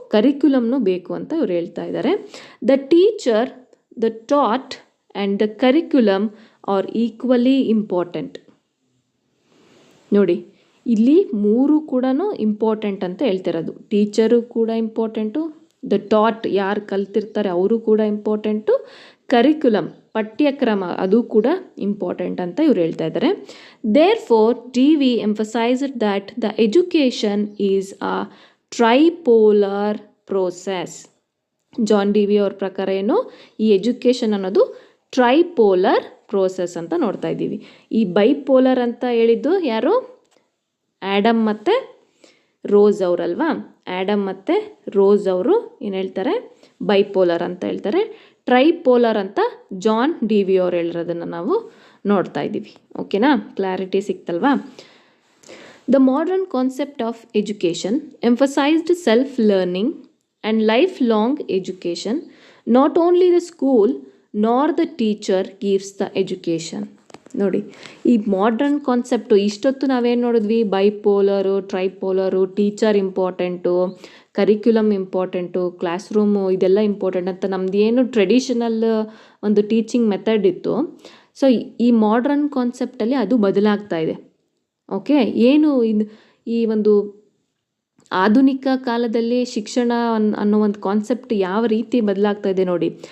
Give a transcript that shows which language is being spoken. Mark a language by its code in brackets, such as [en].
[kn] ಕರಿಕ್ಯುಲಮ್ನು ಬೇಕು ಅಂತ ಇವ್ರು ಹೇಳ್ತಾ ಇದ್ದಾರೆ. [en] The teacher, the taught and the curriculum are equally important. [kn] ನೋಡಿ, ಇಲ್ಲಿ ಮೂರು ಕೂಡ ಇಂಪಾರ್ಟೆಂಟ್ ಅಂತ ಹೇಳ್ತಿರೋದು. ಟೀಚರು ಕೂಡ ಇಂಪಾರ್ಟೆಂಟು, ದ ಟಾಟ್ ಯಾರು ಕಲ್ತಿರ್ತಾರೆ ಅವರು ಕೂಡ ಇಂಪಾರ್ಟೆಂಟು, ಕರಿಕ್ಯುಲಮ್ ಪಠ್ಯಕ್ರಮ ಅದು ಕೂಡ ಇಂಪಾರ್ಟೆಂಟ್ ಅಂತ ಇವ್ರು ಹೇಳ್ತಾ ಇದ್ದಾರೆ. [en] Therefore DV emphasized that the education is a tripolar process. [kn] John DV ಅವ್ರ ಪ್ರಕಾರ ಏನು, ಈ ಎಜುಕೇಷನ್ ಅನ್ನೋದು ಟ್ರೈಪೋಲರ್ ಪ್ರೋಸೆಸ್ ಅಂತ ನೋಡ್ತಾ ಇದ್ದೀವಿ. ಈ ಬೈಪೋಲರ್ ಅಂತ ಹೇಳಿದ್ದು ಯಾರು, ಆ್ಯಡಮ್ ಮತ್ತು ರೋಸ್ ಅವರಲ್ವಾ. ಆ್ಯಡಮ್ ಮತ್ತು ರೋಸ್ ಅವರು ಏನು ಹೇಳ್ತಾರೆ, ಬೈಪೋಲರ್ ಅಂತ ಹೇಳ್ತಾರೆ. ಟ್ರೈಪೋಲರ್ ಅಂತ ಜಾನ್ DV ಅವ್ರು ಹೇಳಿರೋದನ್ನು ನಾವು ನೋಡ್ತಾ ಇದ್ದೀವಿ. ಓಕೆನಾ, clarity ಸಿಕ್ತಲ್ವಾ. [en] The modern concept of education emphasized self learning and lifelong education. Not only the school nor the teacher gives the education. [kn] ನೋಡಿ, ಈ ಮಾಡ್ರನ್ ಕಾನ್ಸೆಪ್ಟು ಇಷ್ಟೊತ್ತು ನಾವೇನು ನೋಡಿದ್ವಿ, ಬೈಪೋಲರು, ಟ್ರೈಪೋಲರು, teacher important, curriculum important, class room ಇದೆಲ್ಲ ಇಂಪಾರ್ಟೆಂಟ್ ಅಂತ ನಮ್ದು ಏನು traditional ಒಂದು ಟೀಚಿಂಗ್ ಮೆಥಡ್ ಇತ್ತು. ಸೊ ಈ ಮಾಡ್ರನ್ ಕಾನ್ಸೆಪ್ಟಲ್ಲಿ ಅದು ಬದಲಾಗ್ತಾ ಇದೆ. ಓಕೆ, ಏನು ಈ ಒಂದು ಆಧುನಿಕ ಕಾಲದಲ್ಲಿ ಶಿಕ್ಷಣ ಅನ್ನೋ ಒಂದು ಕಾನ್ಸೆಪ್ಟ್ ಯಾವ ರೀತಿ ಬದಲಾಗ್ತಾ ಇದೆ ನೋಡಿ.